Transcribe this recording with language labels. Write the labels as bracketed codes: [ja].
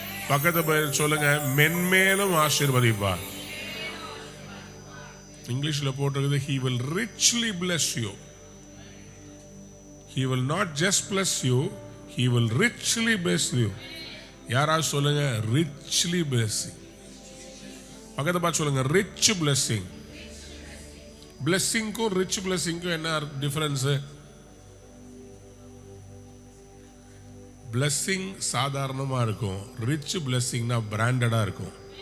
[ta] பக்கத்து சொல்லுங்க, மென்மேலும் ஆசீர்வதிப்பார். இங்கிலீஷ்ல போட்டிருக்குது, [en] he will richly bless you. He will not just bless you, he will richly bless you. [ta] யாராவது சொல்லுங்க, [en] richly blessing. [ta] பக்கத்து பார்த்து சொல்லுங்க, [en] rich blessing. [ta] blessingக்கும் rich blessingக்கும் என்ன டிஃபரன்ஸ்? பிளஸ்ஸிங் சாதாரணமா இருக்கும், ரிச் பிளஸ்ஸிங்னா பிராண்டடா இருக்கும்.